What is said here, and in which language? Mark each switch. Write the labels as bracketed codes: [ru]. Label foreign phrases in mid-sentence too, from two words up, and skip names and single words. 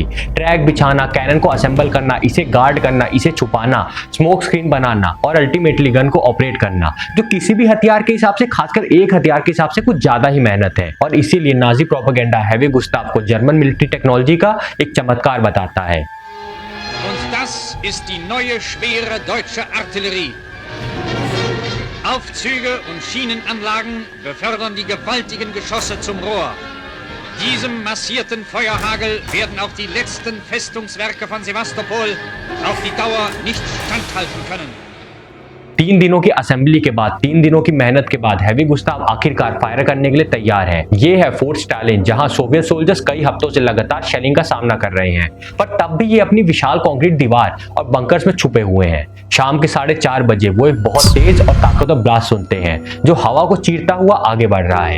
[hi] ट्रैक बिछाना, कैनन को असेंबल करना, इसे गार्ड करना, इसे छुपाना, [en] smoke screen [hi] बनाना और अल्टीमेटली गन को ऑपरेट करना, जो किसी भी हथियार के हिसाब से, खासकर एक हथियार के हिसाब से, कुछ ज्यादा ही मेहनत है। और इसीलिए नाजी प्रोपेगेंडा हैवी गुस्ताव को [en] German military technology [hi] का एक चमत्कार बताता है। [de] Und das ist die neue schwere deutsche Artillerie. Aufzüge und Schienenanlagen befördern die gewaltigen Geschosse zum Rohr. Diesem massierten Feuerhagel werden auch die letzten Festungswerke von Sevastopol auf die Dauer nicht standhalten können. [hi] 3 दिनों की असेंबली के बाद, 3 दिनों की मेहनत के बाद हैवी गुस्ताव आखिरकार फायर करने के लिए तैयार है। ये है फोर्ट स्टालिन, जहां [en] Soviet soldiers [hi] कई हफ्तों से लगातार शेलिंग का सामना कर रहे हैं, पर तब भी ये अपनी विशाल कंक्रीट दीवार और बंकर्स में छुपे हुए हैं। शाम के 4:30 बजे वो एक बहुत तेज और ताकतवर ब्लास्ट सुनते हैं, जो हवा को चीरता हुआ आगे बढ़ रहा है।